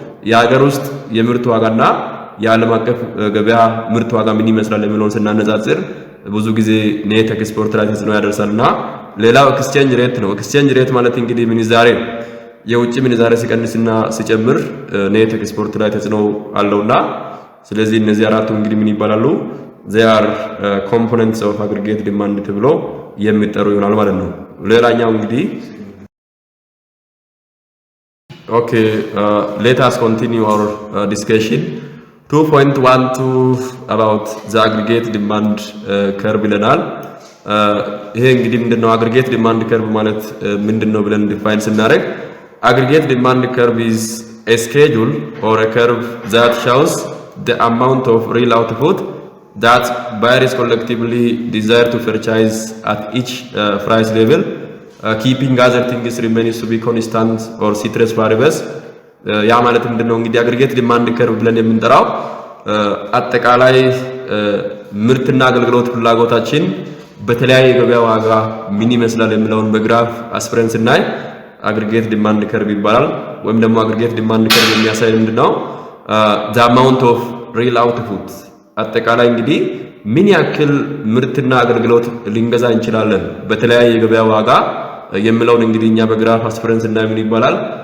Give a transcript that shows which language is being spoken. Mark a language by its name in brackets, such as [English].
[Amharic] የሀገር ውስጥ የምርት ዋጋና የዓለም አቀፍ ገበያ ምርት ዋጋ ምን ይመስላል የሚለውን ስናነጻጽር ብዙ ጊዜ ኔት ኤክስፖርት ላይ ተጽዕኖ ያደርሳልና ሌላው ኤክስቼንጅ ሬት ነው። ኤክስቼንጅ ሬት ማለት እንግዲህ ምንዛሬ የውጭ ምንዛሬ ሲቀንስና ሲጨምር ኔት ኤክስፖርት ላይ ተጽዕኖ አለውና ስለዚህ እነዚህ አራቱ እንግዲህ ምን ይባላሉ? [English] they are components of aggregate demand [Amharic] ተብሎ የሚጠሩ ይሆናል ማለት ነው። ሌላኛው እንግዲህ [English] okay let us continue our discussion 2.12 about the aggregate demand curve [Amharic] ይለናል። ይሄ እንግዲህ ምንድነው aggregate demand curve ማለት ምንድነው ብለን ዲፋይን ስናደርግ [English] aggregate demand curve is a schedule or a curve that shows the amount of real output that buyers collectively desire to purchase at each price level, keeping other things remains to be constant or ceteris paribus. [Amharic] ያ ማለት ምንድነው እንግዲህ aggregate demand curve ብለን የምንጠራው አጠቃላይ ምርትና አገልግሎት ፍላጎታችን በተለያየ ገበያ ዋጋ ምን ይመስላል የሚለውን በግራፍ አስፍረን ስናይ aggregate demand curve ይባላል። ወይም ደግሞ aggregate demand curve የሚያሳይ ምንድነው [English] the amount of real output [Amharic] አጠቃላይ እንግዲህ ምን ያክል ምርትና አገልግሎት ልንገዛ እንችላለን በተለያየ ገበያ ዋጋ የሚለውን እንግዲህ እኛ በግራፍ አስፍረን ስናይ ምን ይባላል?